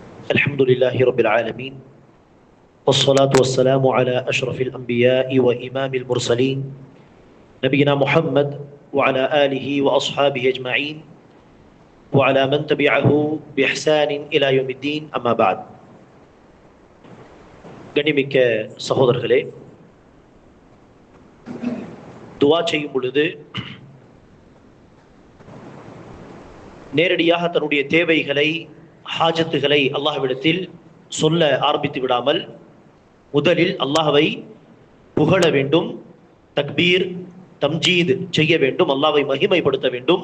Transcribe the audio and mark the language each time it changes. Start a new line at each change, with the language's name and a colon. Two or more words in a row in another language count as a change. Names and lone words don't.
Arabic: الحمد لله رب العالمين والصلاة والسلام على أشرف الأنبياء وإمام المرسلين نبينا محمد وعلى آله وأصحابه أجمعين وعلى من تبعه بإحسان إلى يوم الدين أما بعد.
Tamil: கண்ணிமிக்க சகோதரர்களே, துவா செய்யும் பொழுது நேரடியாக தன்னுடைய தேவைகளை, ஹாஜத்துகளை அல்லாஹ்விடத்தில் சொல்ல ஆரம்பித்து விடாமல் முதலில் அல்லாஹ்வை புகழ வேண்டும்,
Arabic: تكبير تمجيد
Tamil: செய்ய வேண்டும், அல்லாஹ்வை மகிமைப்படுத்த வேண்டும்.